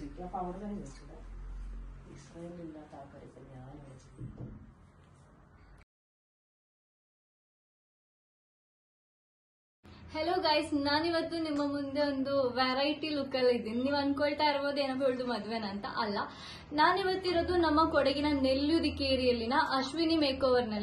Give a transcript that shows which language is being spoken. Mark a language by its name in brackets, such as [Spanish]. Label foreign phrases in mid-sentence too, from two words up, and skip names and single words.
[Hindi] या पावडर नहीं [Malayalam] വെച്ചിട്ട് ഇസ്രായേലില്ലാത്ത ആൾക്കാർക്ക് ഞാൻ വെച്ചിട്ടുണ്ട്. [English] Hello guys, [Kannada] ನಾನಿವತ್ತು ನಿಮ್ಮ ಮುಂದೆ ಒಂದು ವೆರೈಟಿ ಲುಕ್ಕಲ್ಲಿ ಇದ್ದೀನಿ. ನೀವು ಅನ್ಕೊಳ್ತಾ ಇರ್ಬೋದು ಏನಪ್ಪ ಇವಳ್ದು ಮದ್ವೆನ ಅಂತ. ಅಲ್ಲ, ನಾನಿವತ್ತಿರೋದು ನಮ್ಮ ಕೊಡಗಿನ ನೆಲ್ಲುದಿಕೇರಿಯಲ್ಲಿನ ಅಶ್ವಿನಿ ಮೇಕ್ಓವರ್ ನಲ್ಲಿ.